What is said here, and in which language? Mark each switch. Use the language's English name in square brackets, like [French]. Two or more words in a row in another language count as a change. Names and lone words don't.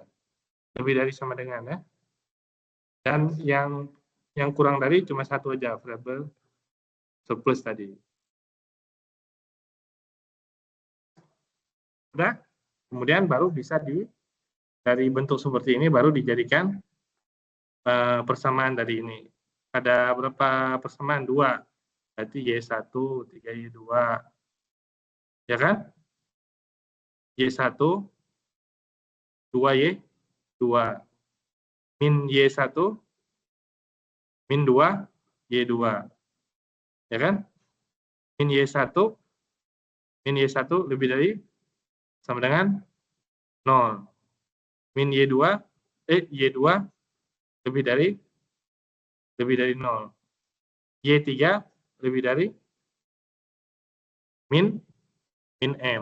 [Indonesian] Lebih dari sama dengan ya. Dan yang kurang dari cuma satu aja, variabel surplus tadi. Udah? Kemudian baru bisa dari bentuk seperti ini baru dijadikan persamaan dari ini. Ada berapa persamaan? 2. Berarti Y1, 3Y2. Ya kan? Y1, 2Y2. Min Y1, min 2, Y2. Ya kan? Min Y1 lebih dari sama dengan 0. Min Y2 lebih dari 0. Y3 lebih dari min M.